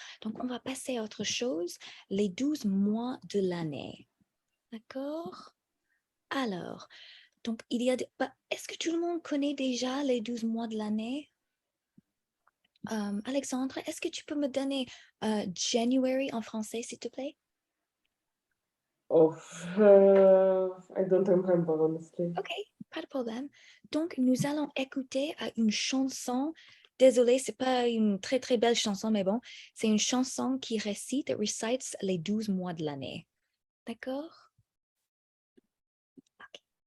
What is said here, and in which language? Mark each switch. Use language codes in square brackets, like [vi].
[fr] Donc, on va passer à autre chose. Les 12 mois de l'année. D'accord? Alors, donc, il y a... est-ce que tout le monde connaît déjà les 12 mois de l'année? Alexandre, est-ce que tu peux me donner January en français, s'il te plaît? [en] Oh, I don't remember honestly. [fr] OK, pas de problème. Donc, nous allons écouter une chanson. Désolée, c'est pas une très, très belle chanson, mais bon, c'est une chanson qui recites les 12 mois de l'année. D'accord? OK.